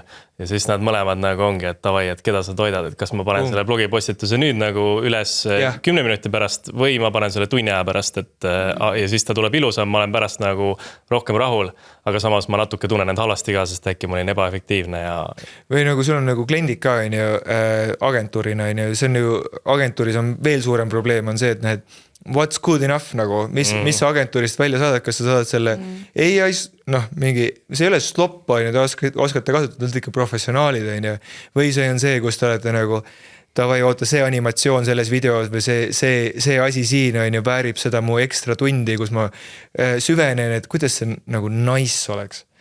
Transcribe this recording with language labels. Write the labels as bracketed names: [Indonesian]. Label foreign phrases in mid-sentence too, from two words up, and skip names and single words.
[Estonian] Ja siis nad mõlemad nagu ongi, et tavai, et keda sa toidad, et kas ma panen selle blogipostituse nüüd nagu üles 10 minuti pärast või ma panen selle tunni aja pärast, et ja siis ta tuleb ilusam, ma olen pärast nagu rohkem rahul, aga samas ma natuke tunnen end halvasti ka, sest äkki ma olin ebaefektiivne ja... Või nagu sul on nagu kliendid ka, on ju, agentuurina, on ju, see on ju, agentuuris on veel suurem probleem, on see, et need [English] what's good enough [Estonian] nagu, mis sa agentuurist välja saadad, kas sa saadad selle AI, mingi, see ei ole slopp, on ju, te oskate kasutada ikka professionaalid, on ju, või see on see, kus te olete nagu tavai, oota, see animatsioon selles videos või see asi siin, on ju, väärib seda mu ekstra tundi, kus ma süvenen, et kuidas see nagu nice oleks.